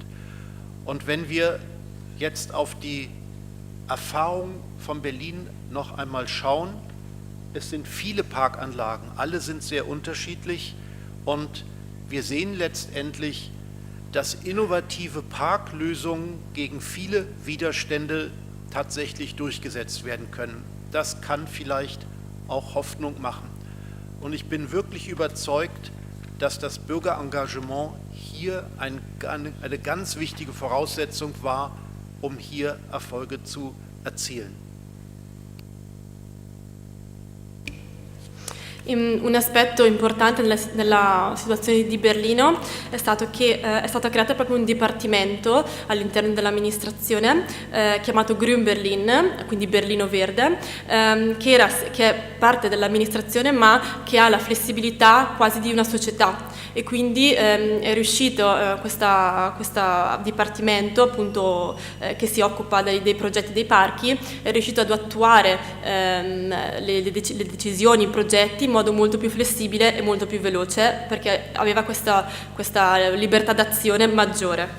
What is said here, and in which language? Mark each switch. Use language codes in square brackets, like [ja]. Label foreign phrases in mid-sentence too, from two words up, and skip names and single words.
[de] Und wenn wir jetzt auf die Erfahrung von Berlin noch einmal schauen, es sind viele Parkanlagen, alle sind sehr unterschiedlich und wir sehen letztendlich, dass innovative Parklösungen gegen viele Widerstände tatsächlich durchgesetzt werden können. Das kann vielleicht auch Hoffnung machen. Und ich bin wirklich überzeugt, dass das Bürgerengagement hier eine ganz wichtige Voraussetzung war, um hier Erfolge zu erzielen. [it] Un aspetto importante nella situazione di Berlino è stato che è stato creato proprio un dipartimento all'interno dell'amministrazione chiamato Grün Berlin, quindi Berlino Verde, che è parte dell'amministrazione ma che ha la flessibilità quasi di una società e quindi è riuscito questo dipartimento appunto che si occupa dei progetti dei parchi, è riuscito ad attuare le decisioni, i progetti in modo molto più flessibile e molto più veloce perché aveva questa libertà d'azione maggiore.